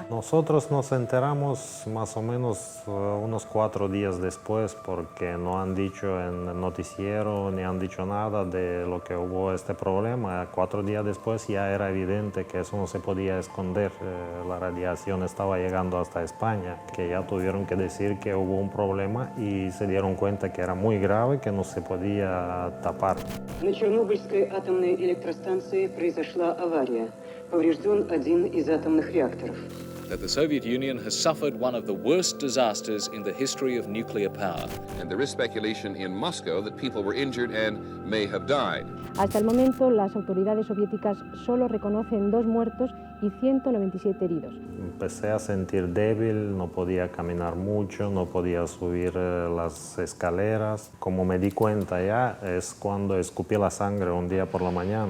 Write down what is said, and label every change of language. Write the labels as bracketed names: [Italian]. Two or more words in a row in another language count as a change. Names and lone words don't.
[Spanish] Nosotros nos enteramos más o menos unos 4 días después porque no han dicho en el noticiero ni han dicho nada de lo que hubo este problema. 4 días después ya era evidente que eso no se podía esconder. La radiación estaba llegando hasta España, que ya tuvieron que decir que hubo un problema y se dieron cuenta que era muy grave, que no se podía tapar. [Russian] На Чернобыльской атомной электростанции произошла авария. Поврежден один из атомных реакторов. [English] That the Soviet Union has suffered one of the worst disasters in the history of nuclear power. And there is speculation in Moscow that people were injured and may have died. [Spanish] Hasta el momento, las autoridades soviéticas solo reconocen 2 muertos y 197 heridos. Empecé a sentir débil, no podía caminar mucho, no podía subir las escaleras. Como me di cuenta ya, es cuando escupí la sangre un día por la mañana.